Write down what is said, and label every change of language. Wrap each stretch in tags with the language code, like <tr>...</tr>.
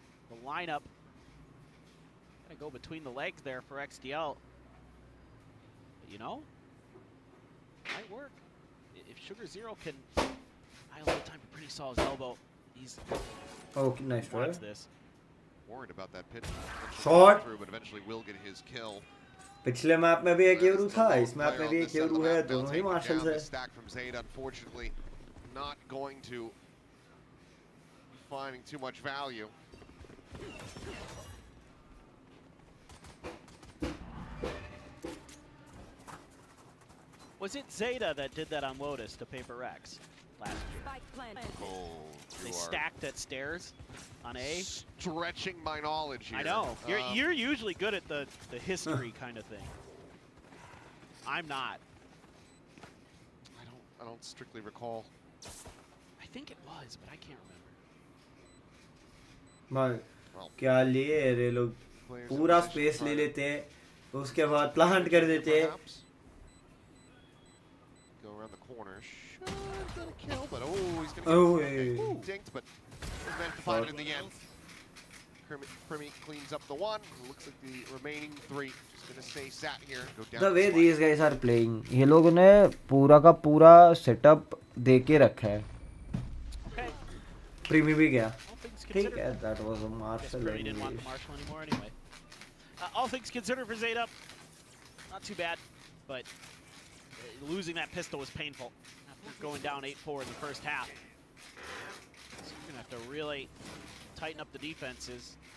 <en>The lineup gonna go between the legs there for XDL. But you know, might work. If Sugar Zero can buy a little time to Primi saw his elbow. He's Okay, nice try. wants this. Worried about that pit. Shot. Through, but eventually will get his kill.</en> <hi>पिछले map में भी एक euro था, इस map में भी एक euro है, दोनों ही मार्शल्स है.</hi> <en>Stack from Zeta, unfortunately, not going to finding too much value. Was it Zeta that did that on Lotus to Paper Rex last year? Spike planted. Oh, They you are stacked at stairs on A. stretching my knowledge here. I know. You're usually good at the history kind of thing. I'm not. I don't strictly recall. I think it was, but I can't remember.</en> <hi>मार क्या लिए रे लोग पूरा space ले लेते हैं, उसके बाद प्लांट कर देते हैं.</hi> <en>Go around the corner. Should get a kill, but he's gonna get dinked, but his men find it in the end. Primi cleans up the one. Looks like the remaining three just gonna stay sat here. Go down. The way these guys are playing,</en> <hi>ये लोगों ने पूरा का पूरा setup दे के रखा है. Primi भी गया. ठीक है,</hi> <en>that was a marshal. Primi didn't want the marshal anymore anyway. All things considered for Zeta, not too bad, but losing that pistol was painful. After going down 8-4 in the first half. So you're gonna have to really tighten up the defenses.</en>